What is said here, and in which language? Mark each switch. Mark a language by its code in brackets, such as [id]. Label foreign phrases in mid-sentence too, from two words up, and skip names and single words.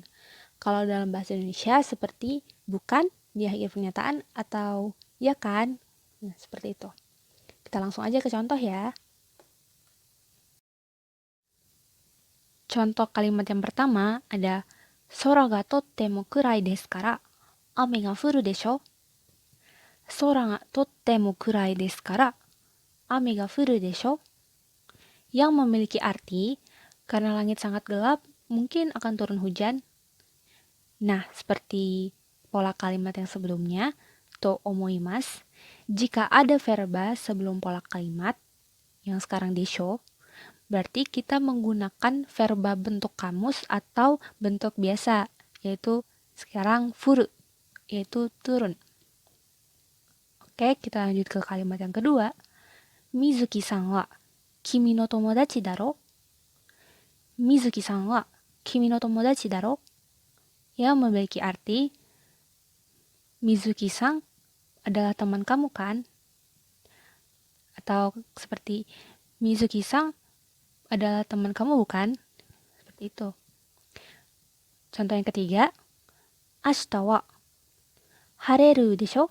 [id] Kalau dalam bahasa Indonesia, seperti bukan di akhir pernyataan atau ya kan. Nah, seperti itu. Kita langsung aja ke contoh ya. Contoh kalimat yang pertama ada [ja] 空がとっても暗いですから雨が降るでしょ. 空がとっても暗いですから雨が降るでしょ. [id] Yang memiliki arti karena langit sangat gelap, mungkin akan turun hujan. Nah, seperti pola kalimat yang sebelumnya, [ja] と思います, [id] jika ada verba sebelum pola kalimat, yang sekarang desho, berarti kita menggunakan verba bentuk kamus atau bentuk biasa, yaitu sekarang furu, yaitu turun. Oke, kita lanjut ke kalimat yang kedua. [ja] ミズキさんはきみの友達だろ? ミズキさんはきみの友達だろ? [id] Yang memiliki arti Mizuki-san adalah teman kamu kan? Atau seperti Mizuki-san adalah teman kamu bukan? Seperti itu. Contoh yang ketiga, [ja] 明日は晴れるでしょ?